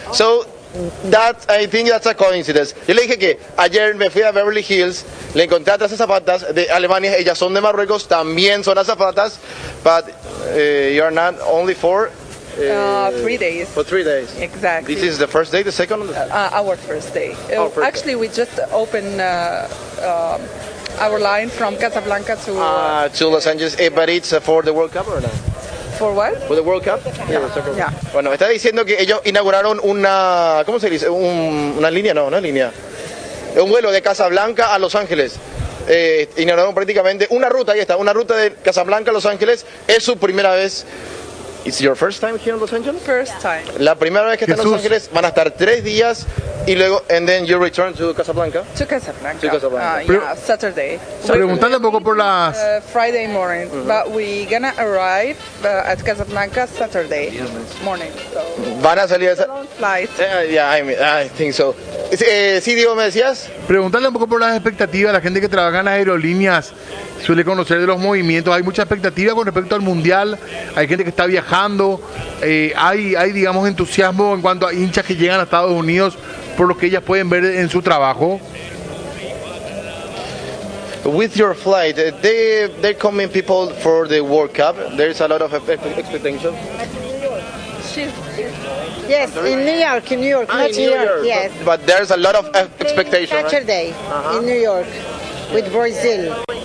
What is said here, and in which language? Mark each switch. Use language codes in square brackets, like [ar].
[en] Oh. So, that I think that's a coincidence. [es] Yo le dije que ayer me fui a Beverly Hills, le encontré a tres zapatas de Alemania, ellas son de Marruecos, también son las zapatas, [en] but you are not only for 3 days. For 3 days. Exactly. This is the first day, the second? Our first day. Our first day. We just opened our line from Casablanca to Los Angeles, yeah. But it's for the World Cup or not? For what? For the World Cup. Yeah. [es] Bueno, está diciendo que ellos inauguraron una, ¿cómo se dice? Una línea, no, una línea. Un vuelo de Casablanca a Los Ángeles. Inauguraron prácticamente una ruta, ahí está, una ruta de Casablanca a Los Ángeles. Es su primera vez. [en] It's your first time here in Los Angeles? First time. [es] La primera vez que está en Los Ángeles, van a estar 3 días y luego, [en] and then you return to Casablanca? To Casablanca. Yeah, Saturday. [es] Preguntando un poco por las... [en] Friday morning, uh-huh. But we gonna arrive at Casablanca Saturday morning. So. [es] Van a salir... [en] It's a long flight. I think so. [es] Sí, Diego, ¿me decías? Preguntarle un poco por las expectativas, la gente que trabaja en las aerolíneas suele conocer de los movimientos, hay mucha expectativa con respecto al mundial, hay gente que está viajando, hay digamos entusiasmo en cuanto a hinchas que llegan a Estados Unidos por lo que ellas pueden ver en su trabajo. [en] With your flight, they're coming people for the World Cup, there's a lot of expectation. Yes, in New York, yes. But there's a lot of expectation. Saturday, right? In New York with Brazil.